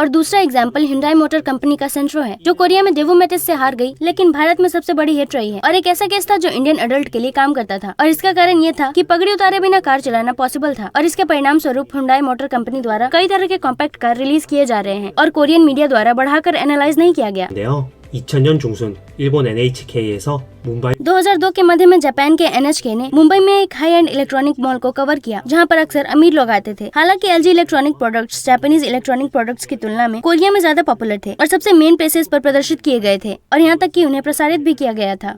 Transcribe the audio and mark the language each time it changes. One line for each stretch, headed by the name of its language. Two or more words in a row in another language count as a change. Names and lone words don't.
Hindi: और दूसरा एग्जाम्पल हिंडाई मोटर कंपनी का सेंट्रो है, जो कोरिया में डेवोमेटिस से हार गई, लेकिन भारत में सबसे बड़ी हिट रही है। और एक ऐसा केस था जो इंडियन अडल्ट के लिए काम करता था और इसका कारण ये था कि पगड़ी उतारे बिना कार चलाना पॉसिबल था। और इसके परिणाम स्वरूप हिंडाई मोटर कंपनी द्वारा कई तरह के कॉम्पैक्ट कार रिलीज किए जा रहे हैं और कोरियन मीडिया द्वारा बढ़ाकर एनालाइज नहीं किया गया।
Korean: 2000년 중순 일본 NHK에서 मुंबई
Hindi: 2002 के मध्य में जापान के NHK ने मुंबई में एक हाई एंड इलेक्ट्रॉनिक मॉल को कवर किया, जहां पर अक्सर अमीर लोग आते थे। हालांकि LG इलेक्ट्रॉनिक प्रोडक्ट्स जापानीज इलेक्ट्रॉनिक प्रोडक्ट्स की तुलना में कोरिया में ज्यादा पॉपुलर थे और सबसे मेन प्लेसेस पर प्रदर्शित किए गए थे और यहाँ तक कि उन्हें प्रसारित भी किया गया था।